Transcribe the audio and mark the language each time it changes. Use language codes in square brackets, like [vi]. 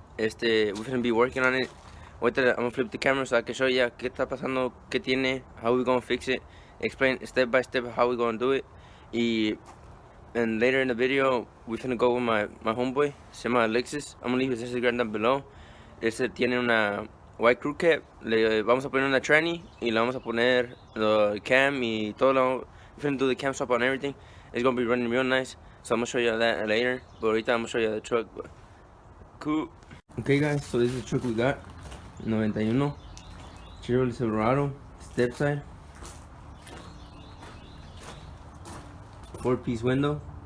[en] We're gonna be working on it. [es] Ahorita [en] I'm gonna flip the camera so I can show you [es] qué está pasando, qué tiene, [en] how we gonna fix it, explain step by step how we gonna do it. And later in the video, we're gonna go with my homeboy, [es] se llama [en] Alexis. I'm gonna leave his Instagram down below. [es] Tiene una [en] white crew cap. [es] Le vamos a poner una tranny y le vamos a poner [en] the cam [es] y todo. [en] We're gonna do the cam swap on everything. It's gonna be running real nice. So I'm gonna show you that later. But [es] ahorita [en] I'm gonna show you the truck. But cool. Okay guys, so this is the truck we got. 91 Chevrolet Silverado, step side, 4-piece window.